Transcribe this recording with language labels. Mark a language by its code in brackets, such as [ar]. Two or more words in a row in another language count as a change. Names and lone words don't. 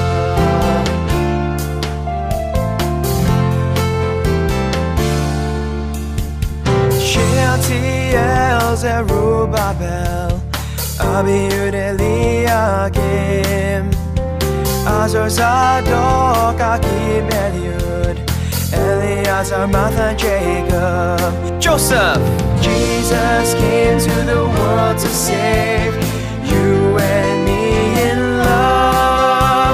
[en] Shealtiel, Zerubbabel, Abiud, Eliakim, Azor, Zadok, Akib, Eliud, Eleazar, Mathan, Jacob, Joseph. Jesus came to the world to save you and me in love.